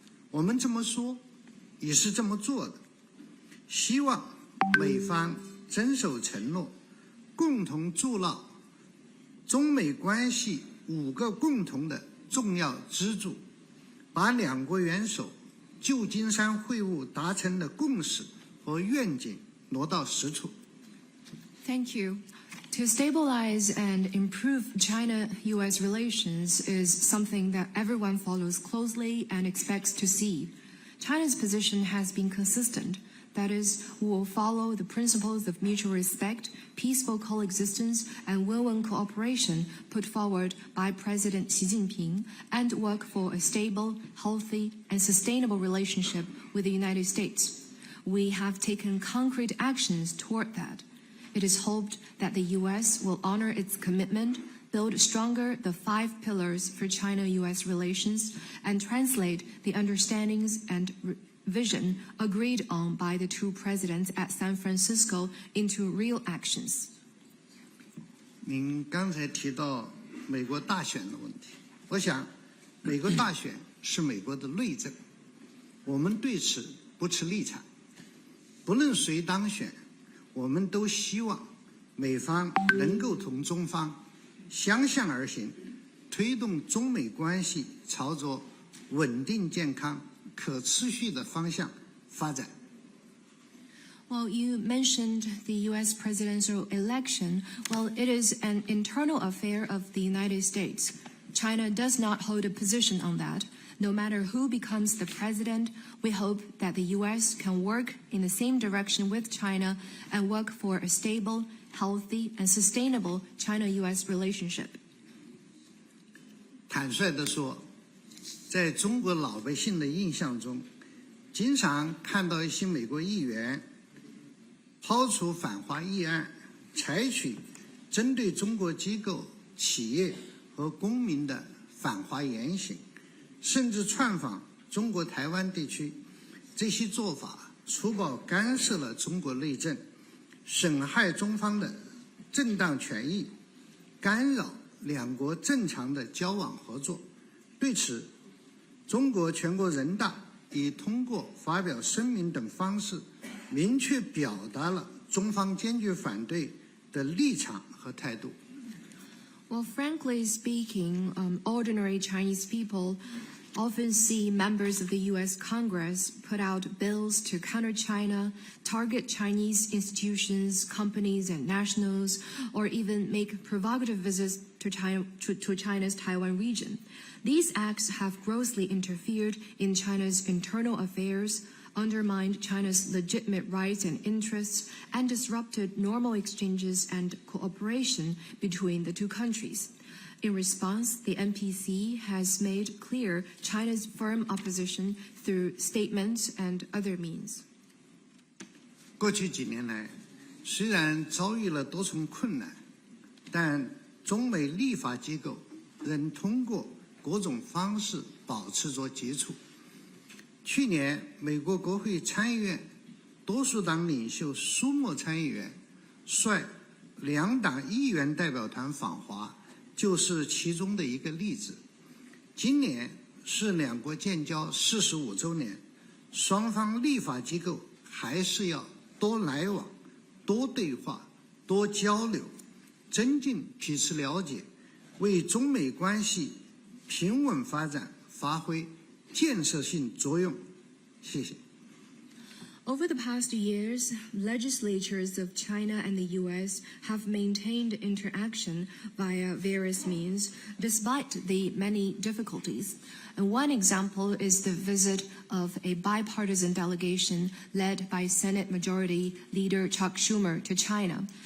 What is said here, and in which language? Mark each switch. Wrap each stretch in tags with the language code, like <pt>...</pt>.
<zh>我们这么说，也是这么做的。希望美方遵守承诺，共同筑牢中美关系5个共同的重要支柱，把两国元首旧金山会晤达成的共识和愿景落到实处。</zh> <en>Thank you. To stabilize and improve China-U.S. relations is something that everyone follows closely and expects to see. China's position has been consistent. That is, we will follow the principles of mutual respect, peaceful coexistence, and win-win cooperation put forward by President Xi Jinping and work for a stable, healthy, and sustainable relationship with the United States. We have taken concrete actions toward that. it is hoped that the U.S. will honor its commitment, build stronger the 5 pillars for China-U.S. relations, and translate the understandings and vision agreed on by the 2 presidents at San Francisco into real actions.</en> <zh>您刚才提到美国大选的问题，我想，美国大选是美国的内政，我们对此不持立场。不论谁当选，我们都希望美方能够同中方相向而行，推动中美关系朝着稳定、健康、可持续的方向发展。</zh> <en>Well, you mentioned the U.S. presidential election. Well, it is an internal affair of the United States. China does not hold a position on that. No matter who becomes the president, we hope that the U.S. can work in the same direction with China and work for a stable, healthy, and sustainable China-U.S. relationship.</en> <zh>坦率地说，在中国老百姓的印象中，经常看到一些美国议员抛出反华议案，采取针对中国机构、企业和公民的反华言行，甚至窜访中国台湾地区，这些做法粗暴干涉了中国内政，损害中方的正当权益，干扰两国正常的交往合作。对此，中国全国人大已通过发表声明等方式，明确表达了中方坚决反对的立场和态度。</zh> <en>Well, frankly speaking, ordinary Chinese people often see members of the U.S. Congress put out bills to counter China, target Chinese institutions, companies, and nationals, or even make provocative visits to China's Taiwan region. These acts have grossly interfered in China's internal affairs, undermined China's legitimate rights and interests, and disrupted normal exchanges and cooperation between the 2 countries. In response, the NPC has made clear China's firm opposition through statements and other means.</en> <zh>过去几年来，虽然遭遇了多重困难，但中美立法机构仍通过各种方式保持着接触。去年，美国国会参议院多数党领袖舒默参议员率2党议员代表团访华，就是其中的一个例子。今年是两国建交45周年，双方立法机构还是要多来往、多对话、多交流，增进彼此了解，为中美关系平稳发展发挥建设性作用。谢谢。</zh> <en>Over the past years, legislatures of China and the U.S. have maintained interaction via various means, despite the many difficulties. And one example is the visit of a bipartisan delegation led by Senate Majority Leader Chuck Schumer to China.</en>